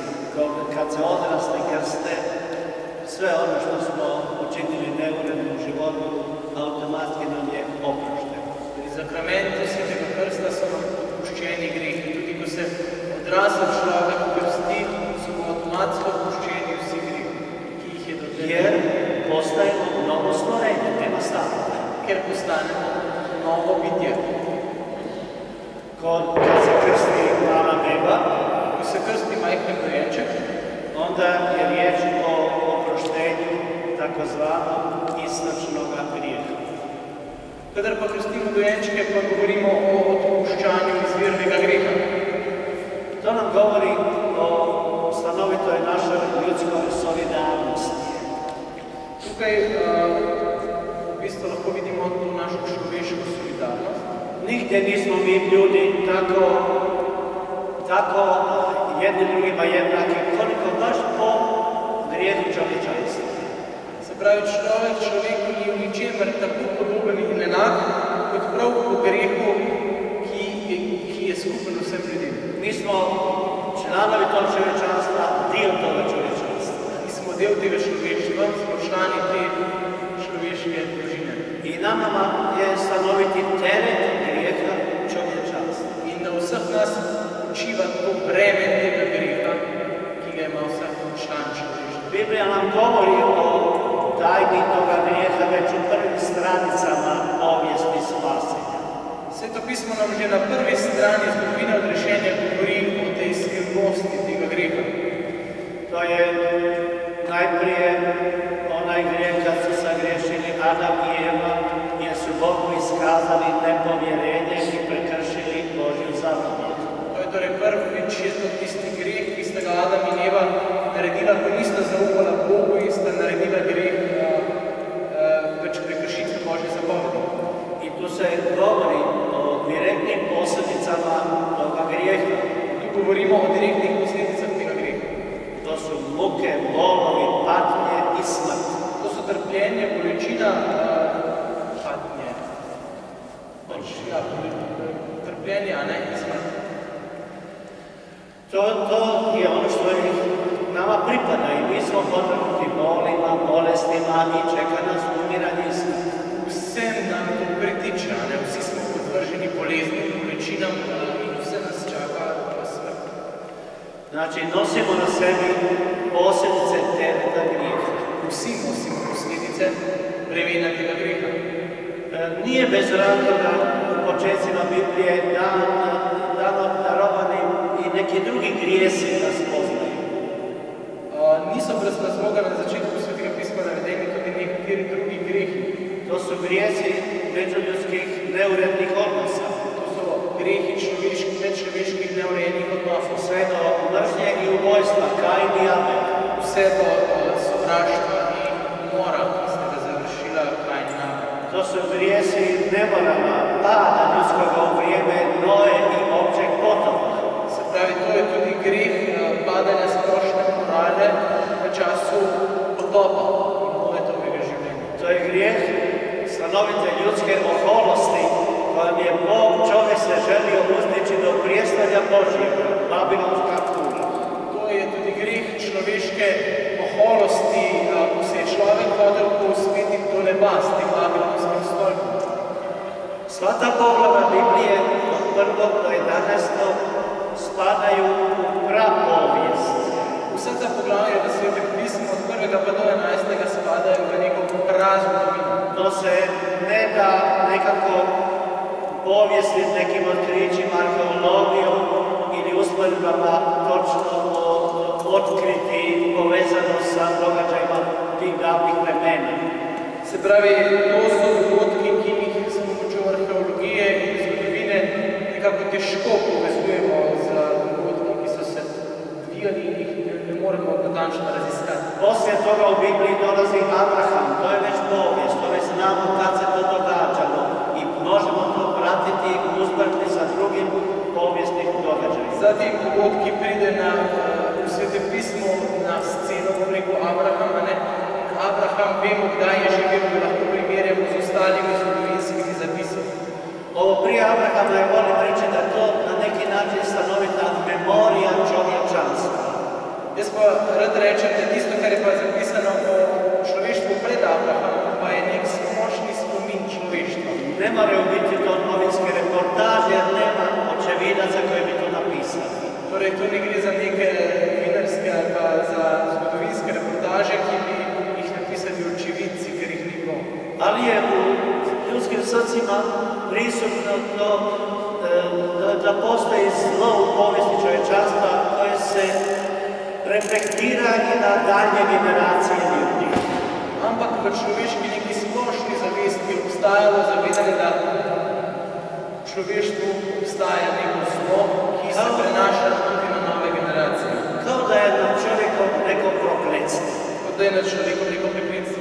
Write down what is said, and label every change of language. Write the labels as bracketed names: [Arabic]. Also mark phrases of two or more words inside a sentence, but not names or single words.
[Croatian] Kad se odrasli krste, sve ono što smo učinili neuredno u životu, automatski nam je oprošteno. [Slovenian] Pri sakramentu Svetega Krsta so nam odpuščeni grehi. Tudi ko se odrasel človek krsti, so mu avtomatsko odpuščeni vsi grehi, ki jih je do tega. [Croatian] Jer postajemo novo stvorenje, nema stava. [Slovenian] Ker postanemo novo bitje. [Croatian] Kad se krsti mala beba, [Slovenian] Ko se krsti majhen dojenček, [Croatian] onda je riječ o oproštenju takozvanog istočnog grijeha. [Slovenian] kadar pa krstimo dojenčke, pa govorimo o odpuščanju izvirnega greha. [Croatian] To nam govori o stanovitoj našoj ljudskoj solidarnosti. [Slovenian] Tukaj v bistvu lahko vidimo to našo človeško solidarnost. [Croatian] Nigdje nismo mi ljudi tako jedni drugima jednaki, koliko baš po grijehu čovječanstva. [Slovenian] Se pravi, človeku ni v ničemer tako podoben in enak, kot prav po grehu, ki je skupen vsem ljudem. [Croatian] Mi smo članovi tog čovječanstva, dio toga čovječanstva. [Slovenian] Mi smo del tega človeštva, smo člani te človeške družine. [Croatian] I na nama je stanoviti teret grijeha čovječanstva. [Slovenian] In na vseh nas počiva to breme tega greha, ki ga ima vsak član človeštva. [Croatian] Biblija nam govori o tajni toga grijeha već u prvim stranicama povijesti spasenja. [Slovenian] Sveto pismo nam že na prvi strani zgodovine odrešenja govori o tej skrivnosti tega greha. [Croatian] To je najprije onaj grijeh kad su sagriješili Adam i Eva, jer su Bogu iskazali nepovjerenje i prekršili Božju zapovjed. [Slovenian] To je torej prvič je to tisti greh, ki sta ga Adam in Eva naredila, ko nista zaupala Bogu in sta naredila greh več prekršitve Božje zapovedi. [Croatian] I tu se govori o direktnim posljedicama toga grijeha. [Slovenian] Tu govorimo o direktnih posledicah tega greha. [Croatian] To muke, bolovi, patnje i smrt. [Slovenian] To so trpljenje, bolečina, patnje. Ja, trpljenje, a ne i smrt. [Croatian] To je ono što nama pripada i mi smo podvrgnuti bolima, bolestima i čeka nas umiranje i smrt. [Slovenian] Vsem nam to pritiče, a ne? Vsi smo podvrženi boleznim, bolečinam in vse nas čaka smrt. [Croatian] Znači, nosimo na sebi posljedice tereta grijeha. [Slovenian] Vsi nosimo posljedice bremena tega grijeha. [Croatian] Nije bez razloga u početcima Biblije darovani i neki drugi grijesi da spoznaju. [Slovenian] Niso brez razloga na začetku Svetega pisma navedeni tudi nekateri drugi grijehi. [Croatian] To su grijesi međuljudskih neurednih odnosa. [Slovenian] To so grijehi medčloveških neurejenih odnosov. [Croatian] Sve do mržnje i ubojstva, Kain i Abel. [Slovenian] Vse do sovraštva i umora, ki ste ga završila Kain i Abel. [Croatian] To su grijesi nemorala, pada ljudskoga u vrijeme Noe i općeg potopa. [Slovenian] Se pravi, to je tudi greh padanja splošne morale v času potopa in Noetovega življenja. [Croatian] To je grijeh stanovite ljudske oholosti kojom je Bog čovjek se želio uzdići do prijestolja Božjega, Babilonska kula. [Slovenian] To je tudi greh človeške oholosti, ko se je človek hodil povzpeti do neba s tem Babilonskim stolpom. [Croatian] Sva ta poglava Biblije od 1. do 11. spadaju u prapovijest. [Slovenian] Vse ta poglavja v Svetem pismu od 1. pa do 11. spadajo v neko prazgodovino. [Croatian] To se ne da nekako povijesti nekim otkrićima, arheologijom ili usporedbama točno otkriti povezano sa događajima tih davnih vremena. [Slovenian] Se pravi, to so dogodki, ki jih s pomočjo arheologije in zgodovine nekako težko povezujemo z dogodki, ki so se odvijali in jih ne moremo natančno raziskati. [Croatian] Poslije toga u Bibliji dolazi Abraham, to je već povijest, to već znamo kad se to događalo i možemo to pratiti i usporediti sa drugim povijesnim događajima. [Slovenian] Zatim dogodki pride u Svetem pismu na sceno, bom rekel, Abrahama, ne? Abraham vemo, kdaj je živel, da lahko primerjamo z ostalimi zgodovinskimi zapisami. [Croatian] Ovo prije Abrahama je volim reći da to na neki način stanovita memorija čovječanstva. [Slovenian] Jaz pa rad rečem, da tisto, kar je pa zapisano o človeštvu pred Abrahamom, pa je nek splošni spomin človeštva. [Croatian] Ne moraju biti to novinske reportaže, jer nema očevidaca koji bi to napisali. [Slovenian] Torej, to ne gre za neke novinarske ali pa za zgodovinske reportaže, ki bi jih napisali očividci, ker jih ni bilo. [Croatian] Ali je u ljudskim srcima prisutno to da postoji zlo u povijesti čovječanstva koje se reflektira i na dalje generacije ljudi. [Slovenian] Ampak v človeški neki splošni zavesti obstajalo zavedanje, da v človeštvu obstaja neko zlo, ki se prenaša tudi na nove generacije. [Croatian] Kao da je nad čovjekom neko prokletstvo. [Slovenian] Kot da je nad človekom neko prokletstvo.